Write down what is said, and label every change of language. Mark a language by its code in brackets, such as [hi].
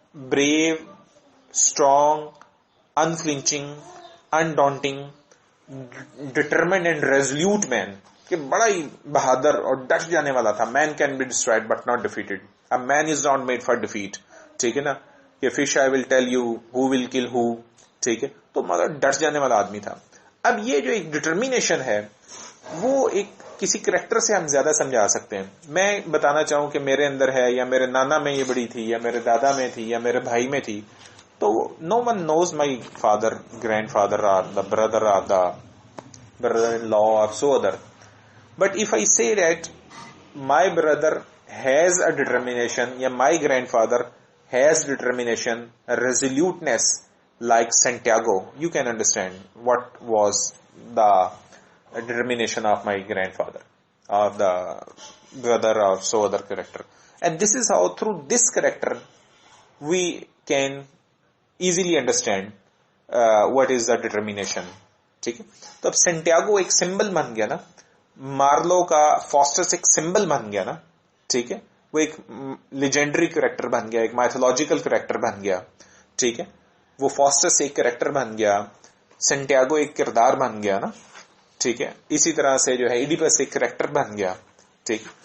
[en] brave, strong, unflinching, undaunting, determined and resolute man, [ur] کہ بڑا ہی بہادر اور ڈٹ جانے والا تھا. [en] Man can be destroyed but not defeated, a man is not made for defeat, [ur] ٹھیک ہے نا, [en] کہ fish I will tell you who will kill who, [ur] ٹھیک ہے, تو مطلب ڈٹ جانے والا آدمی تھا. اب یہ جو ایک ڈٹرمینیشن ہے وہ ایک کسی کریکٹر سے ہم زیادہ سمجھا سکتے ہیں. میں بتانا چاہوں کہ میرے اندر ہے یا میرے نانا میں یہ بڑی تھی یا میرے دادا میں تھی یا میرے بھائی میں تھی, تو [en] No one knows my father, grandfather اور the brother اور the brother in law اور so other. But if I say that my brother has a determination یا my grandfather has determination, resoluteness like Santiago, you can understand what was the determination of my grandfather or the brother or so other character. And this is how through this character we can easily understand what is the determination. [ur] ٹھیک ہے, تو اب Santiago ایک symbol بن گیا نا, Marlowe کا فاسٹس ایک symbol بن گیا نا, ٹھیک ہے, وہ ایک لیجنڈری کریکٹر بن گیا, ایک مائتھولوجیکل کریکٹر بن گیا, ٹھیک ہے, وہ فاسٹس ایک کریکٹر بن گیا, سینٹیاگو ایک کردار بن گیا نا, ٹھیک ہے. اسی طرح سے جو ہے ایڈیپس ایک کریکٹر بن گیا, ٹھیک.